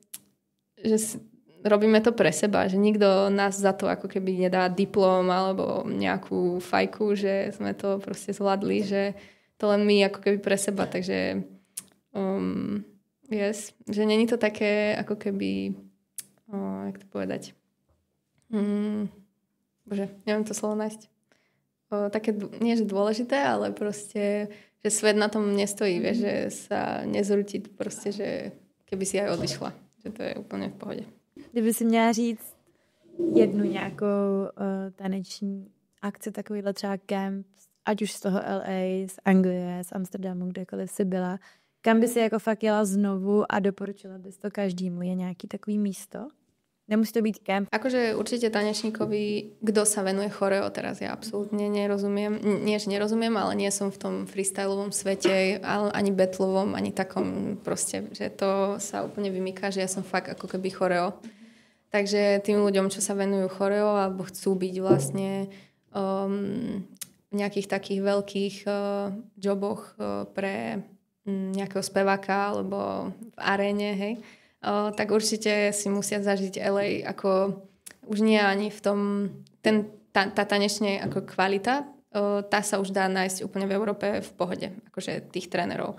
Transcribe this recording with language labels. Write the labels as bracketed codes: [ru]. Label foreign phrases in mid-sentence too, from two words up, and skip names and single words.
[sk] robíme to pre seba, že nikto nás za to ako keby nedá diplom alebo nejakú fajku, že sme to proste zvládli, že to len my ako keby pre seba, takže že není to také ako keby jak to povedať bože, neviem to slovo nájsť také, nie že dôležité, ale proste, že svet na tom nestojí, vieš, že sa nezrúti proste, že keby si aj odišla. [cs] Že to je úplně v pohodě. Kdyby si měla říct jednu nějakou taneční akci, takovýhle třeba camp, ať už z toho LA, z Anglie, z Amsterdamu, kdekoliv si byla, kam by si jako fakt jela znovu a doporučila bys to každému? Je nějaký takový místo? Nemusí to byť camp. [sk] Akože určite tanečníkovi, kto sa venuje choreo teraz, ja absolútne nerozumiem. Nie, že nerozumiem, ale nie som v tom freestyleovom svete, ani battleovom, ani takom proste, že to sa úplne vymýka, že ja som fakt ako keby choreo. Takže tým ľuďom, čo sa venujú choreo alebo chcú byť vlastne v nejakých takých veľkých joboch pre nejakého speváka alebo v aréne, hej, tak určite si musia zažiť LA ako už nie ani v tom tá tanečne ako kvalita, tá sa už dá nájsť úplne v Európe v pohode, akože tých trénerov.